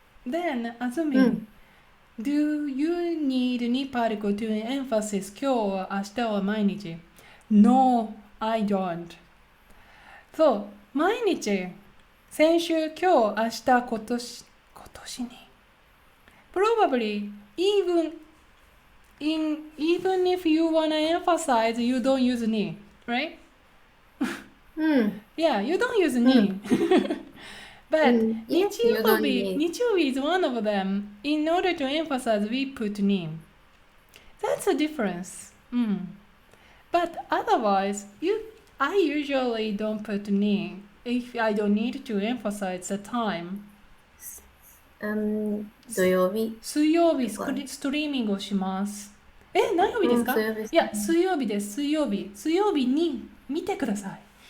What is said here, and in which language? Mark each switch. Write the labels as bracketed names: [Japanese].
[English] Then, Azumi, do you need any particle to emphasis [Japanese] 今日は明日は毎日 [English] No, I don't. [Japanese] そう、毎日先週、今日、明日、今年に。 [English] Probably, even if you wanna emphasize, you don't use ni, right? Yeah, you don't use ni. But 日曜日 is one of them. In order to emphasize, we put ni. That's a difference. But otherwise, I usually don't put ni. If I don't need to emphasize the time. [Japanese] 土曜日。水曜日ストリーミングをします。何曜日ですか？いや、水曜日です。水曜日に見てください。